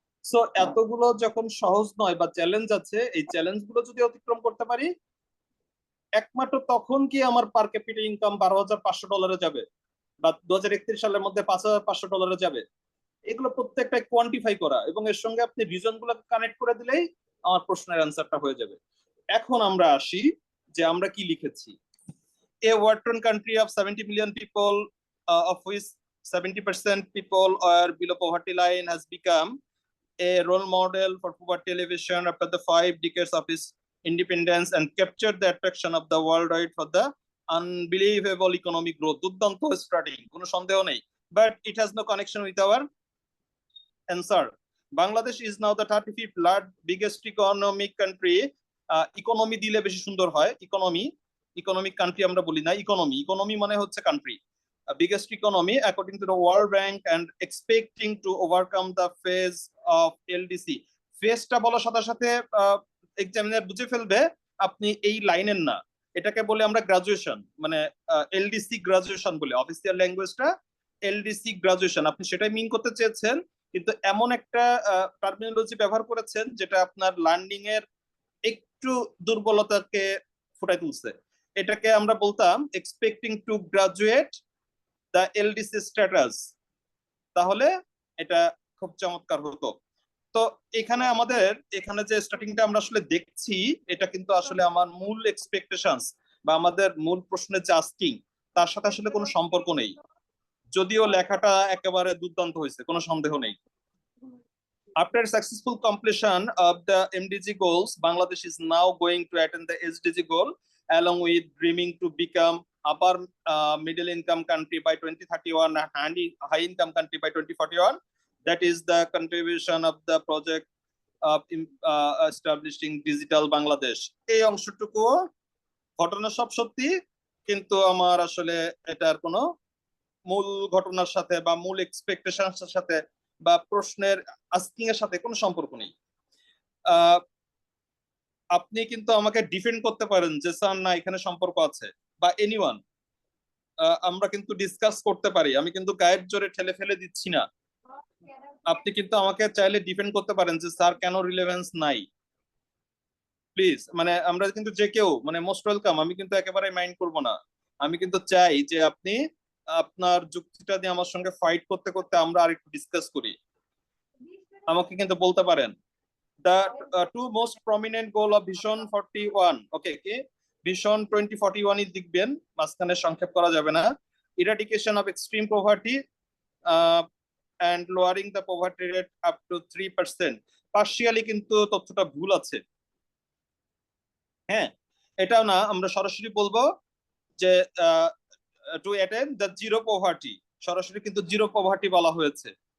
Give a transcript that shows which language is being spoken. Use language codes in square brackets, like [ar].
[bn] So এতগুলো যখন সহজ নয় বা চ্যালেঞ্জ আছে, এই চ্যালেঞ্জ গুলো যদি অতিক্রম করতে পারি, একমাত্র তখন কি আমার পার ক্যাপিটা ইনকাম $12,500 যাবে বা 2031 সালের মধ্যে $5,500 যাবে। এগুলো প্রত্যেকটা কোয়ান্টিফাই করা এবং এর সঙ্গে আপনি রিজন গুলোকে কানেক্ট করে দিলেই আমার প্রশ্নের অ্যান্সারটা হয়ে যাবে। এখন আমরা আসি যে আমরা কি লিখেছি। [en] A Western country of 70 million people, of which 70% people are below poverty line, has become a role model for poverty alleviation after the 5 decades of its independence and captured the attraction of the worldwide for the unbelievable economic growth. [bn] দুর্দান্ত starting, কোনো সন্দেহ নেই, [en] but it has no connection with our answer. Bangladesh is now the 35th biggest economic country. [bn] Economy দিলে বেশি সুন্দর হয়, economic country আমরা বলি না, ইকোনমি মানে হচ্ছে country. [en] Biggest economy according to the World Bank and expecting to overcome the phase of LDC. [bn] ফেজটা বলার সাথে সাথে এক্সামিনার বুঝে ফেলবে আপনি এই লাইনের না, এটাকে বলে আমরা গ্রাজুয়েশন, মানে এলডিসি গ্রাজুয়েশন বলে, অফিসিয়াল ল্যাঙ্গুয়েজটা এলডিসি গ্রাজুয়েশন। আপনি সেটাই মিন করতে চেয়েছেন, কিন্তু এমন একটা টার্মিনোলজি ব্যবহার করেছেন যেটা আপনার লার্নিং এর একটু দুর্বলতাকে ফুটাই তুলছে। এটাকে আমরা বলতাম [en] expecting to graduate the LDC status, [bn] তাহলে এটা খুব চমৎকার হতো। তো এখানে আমাদের এখানে যে স্টার্টিংটা আমরা আসলে দেখছি, এটা কিন্তু আসলে আমার মূল এক্সপেকটেশনস বা আমাদের মূল প্রশ্নের যে আস্কিং, তার সাথে আসলে কোনো সম্পর্ক নেই, যদিও লেখাটা একেবারে দুর্দান্ত হয়েছে, কোনো সন্দেহ নেই। [en] After successful completion of the MDG goals, Bangladesh is now going to attain the SDG goal, along with dreaming to become upper middle income country by 2031 and high income country by 2041. That is the contribution of the project of establishing digital Bangladesh. [bn] এই অংশটুকু ঘটনা সব সত্যি, কিন্তু আমার আসলে এটার কোনো মূল ঘটনার সাথে বা মূল এক্সপেকটেশনের সাথে বা প্রশ্নের আস্কিং এর সাথে কোনো সম্পর্ক নেই। আপনি কিন্তু আমাকে ডিফেন্ড করতে পারেন যে স্যার না এখানে সম্পর্ক আছে, বা এনিওয়ান, আমরা কিন্তু ডিসকাস করতে পারি, আমি কিন্তু গায়ের জোরে ঠেলে ফেলে দিচ্ছি না। আপনি কিন্তু আমাকে চাইলে ডিফেন্ড করতে পারেন যে স্যার কেন রিলেভেন্স নাই, প্লিজ। মানে আমরা কিন্তু যে কেউ মানে মোস্ট ওয়েলকাম, আমি কিন্তু একেবারে মাইন্ড করব না। আমি কিন্তু চাই যে আপনি আপনার যুক্তিটা দিয়ে আমার সঙ্গে ফাইট করতে করতে আমরা আরেকটু ডিসকাস করি। আমাকে কিন্তু বলতে পারেন [en] the two most prominent goal of Vision 41, okay, [bn] vision 2041 লিখবেন, মাঝখানে সংক্ষেপ করা যাবে না। [en] eradication of extreme poverty and lowering the poverty rate up to 3%, [bn] partially কিন্তু তথ্যটা ভুল আছে। হ্যাঁ, এটাও না, আমরা সরাসরি বলবো যে [en] to attend the zero poverty, [bn] সরাসরি কিন্তু জিরো পভার্টি বলা হয়েছে।